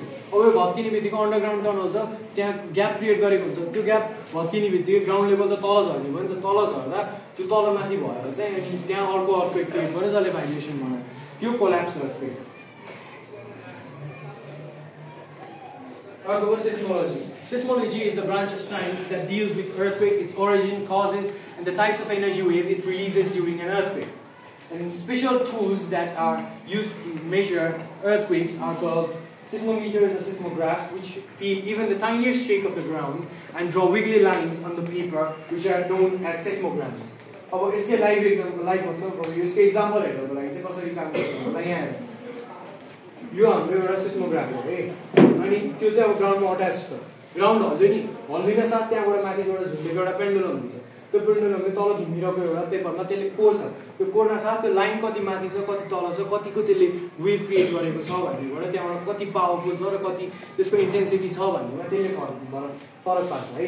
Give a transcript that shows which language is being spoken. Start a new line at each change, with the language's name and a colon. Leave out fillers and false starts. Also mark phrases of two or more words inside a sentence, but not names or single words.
Nepali: अब यो भत्किने बित्तिकै
English: underground tunnel
Nepali: त त्यहाँ
English: gap create
Nepali: गरेको हुन्छ, त्यो ग्याप भत्किने बित्तिकै
English: ground level
Nepali: त तल झर्ने भयो नि त, तल झर्दा त्यो तल माथि भएर चाहिँ अनि त्यहाँ अर्को
English: earthquake create
Nepali: गर्यो जसले भाइब्रेसन बनायो, त्यो
English: collapse earthquake.
Nepali: अर्को हो seismology.
English: Seismology is the branch of science that deals with earthquake, its origin, causes, and the types of energy wave it releases during an earthquake. And special tools that are used to measure earthquakes are called seismometers or seismographs, which feel even the tiniest shake of the ground and draw wiggly lines on the paper, which are known as seismograms.
Nepali: अब इसके
English: live example
Nepali: लाइव मतलब यसको एक्जाम्पल हेर्नको लागि चाहिँ कसरी काम गर्छ भन्दा यहाँ हेर्नु, यो हाम्रो एउटा सेस्मोग्राफ हो है, अनि त्यो चाहिँ अब ग्राउन्डमा अट्याच छ, ग्राउन्ड हल्यो नि, हल्लिन साथ त्यहाँबाट माथिबाट झुलेको एउटा पेन्डुलम हुन्छ, त्यो पेन्डुलमले तल घुमिरहेको एउटा पेपरमा त्यसले कोर्छ, त्यो कोर्न साथ त्यो लाइन कति माथि छ कति तल छ कतिको त्यसले
English: wave create
Nepali: गरेको छ भन्नेबाट त्यहाँबाट कति पावरफुल छ र कति त्यसको इन्टेन्सिटी छ भन्नेबाट त्यसले फरक पार्छ है।